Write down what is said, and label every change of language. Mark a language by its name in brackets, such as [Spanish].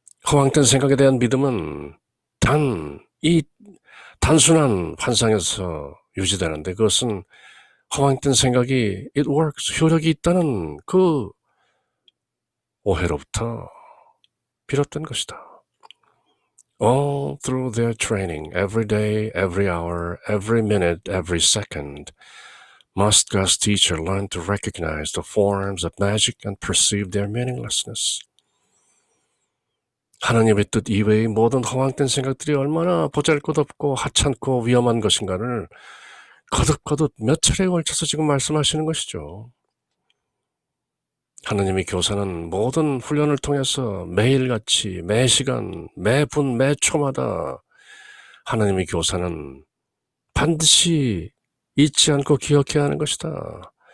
[Korean] 허황된 생각에 대한 믿음은 이 단순한 환상에서 유지되는데 그것은 허황된 생각이 [English] it works, [Korean] 효력이 있다는 그 오해로부터 비롯된 것이다. [English] All through their training, every day, every hour, every minute, every second, must God's teacher learn to recognize the forms of magic and perceive their meaninglessness. [Korean] 하나님의 뜻 이외의 모든 허황된 생각들이 얼마나 보잘것없고 하찮고 위험한 것인가를 거듭거듭 몇 차례에 걸쳐서 지금 말씀하시는 것이죠. 하나님의 교사는 모든 훈련을 통해서 매일같이 매시간 매분 매초마다 하나님의 교사는 반드시 잊지 않고 기억해야 하는 것이다.